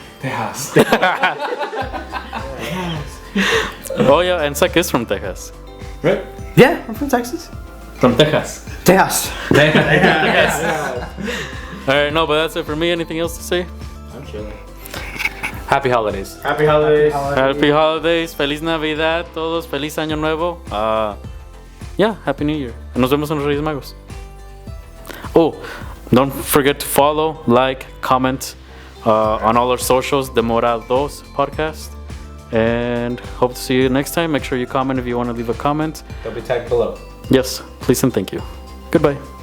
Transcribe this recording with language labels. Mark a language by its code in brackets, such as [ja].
[en] Tejas. Oh yeah, and Zach is from Texas. Right? Yeah, I'm from Texas. From Texas. Tejas. All right, no, but that's it for me. Anything else to say? I'm chilling. Happy holidays. Happy holidays. Happy holidays, [es] feliz Navidad, todos, feliz año nuevo. [en] Yeah, happy New Year. [es] Nos vemos en los Reyes Magos. [en] Oh, don't forget to follow, like, comment on all our socials, Demora2 podcast. And hope to see you next time. Make sure you comment if you want to leave a comment. They'll be tagged below. Yes, please and thank you. Goodbye.